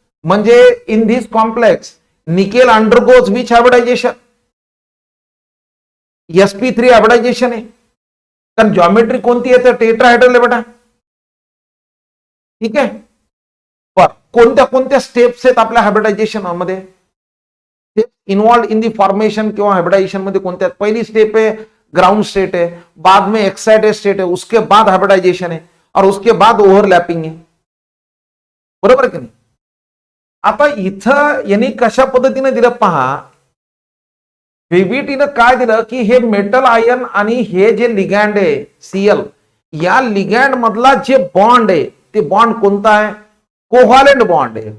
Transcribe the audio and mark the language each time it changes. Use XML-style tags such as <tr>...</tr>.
<mr>म्हणजे</mr> <en>in this complex nickel undergoes which</en> <mr>hybridisation sp3 hybridisation आहे. कारण जॉमेट्री कोणती आहे तर टेट्राहेड्रल आहे बेटा. ठीक आहे. पर कोणत्या कोणत्या स्टेप्स आहेत आपल्या हायब्रिडायझेशन मध्ये</mr> <en>involve in the formation</en> <mr>किंवा हाइब्रिडाइजेशन मध्ये कोणत्या.</mr> <hi>पहिली स्टेप है ग्राउंड स्टेट है, बाद में एक्साइटेड स्टेट है, उसके बाद हाइब्रिडाइजेशन है और उसके बाद ओव्हरलॅपिंग है.</hi> <mr>बरोबर की नाही. आता इथं यांनी कशा पद्धतीने दिलं पहा. व्हीबीटीनं काय दिलं की हे मेटल आयन आणि हे जे लिगँड आहे सीएल या लिगँड मधला जे बॉन्ड आहे ते बॉन्ड कोणता आहे कोव्हॅलेंट बॉन्ड आहे.</mr>